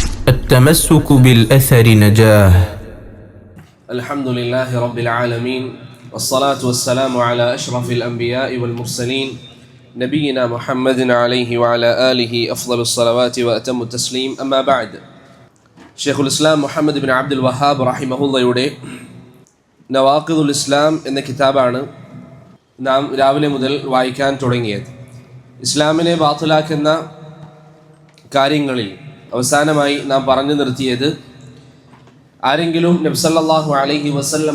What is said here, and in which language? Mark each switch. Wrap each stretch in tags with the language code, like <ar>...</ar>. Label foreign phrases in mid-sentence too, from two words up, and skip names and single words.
<ar>التمسك بالأثر نجاه. الحمد لله رب العالمين والصلاة والسلام على أشرف الأنبياء والمرسلين نبينا محمد عليه وعلى آله أفضل الصلوات وأتم التسليم. أما بعد,</ar> <ml>ഷെയ്ഖുൽ ഇസ്ലാം മുഹമ്മദ് ബിൻ അബ്ദുൽ വഹാബ് റഹിമഹുള്ളയുടെ നവാഖിദുൽ ഇസ്ലാം എന്ന കിതാബാണ് നാം രാവിലെ മുതൽ വായിക്കാൻ തുടങ്ങിയത്. ഇസ്ലാമിനെ ബാത്തിലാക്കുന്ന കാര്യങ്ങളിൽ അവസാനമായി നാം പറഞ്ഞു നിർത്തിയത്, ആരെങ്കിലും നബി</ml> <ar>صلى الله عليه وسلم</ar>